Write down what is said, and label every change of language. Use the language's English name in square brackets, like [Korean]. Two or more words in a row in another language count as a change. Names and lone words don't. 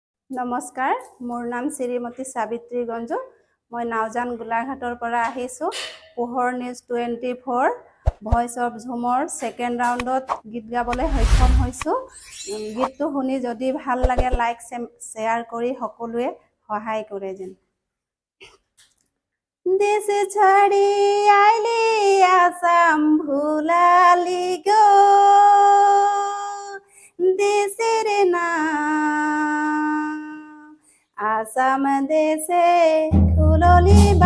[Assamese] নমস্কাৰ, মোৰ নাম শ্ৰীমতী সাবিত্ৰী গঞ্জু। মই নাওজান গোলাঘাটৰ পৰা আহিছোঁ। পোহৰ নিউজ 24 ভইচ অফ ঝুমৰ [English] second roundত [Assamese] গীত গাবলৈ সক্ষম হৈছোঁ। গীতটো শুনি যদি ভাল লাগে [English] like share [Assamese] কৰি সকলোৱে সহায় কৰে যেন। [Bangla] দেশ ছাড়ি আইলি আসাম ভুলালি গো, দেশের নাম আসাম দেশে ফুললি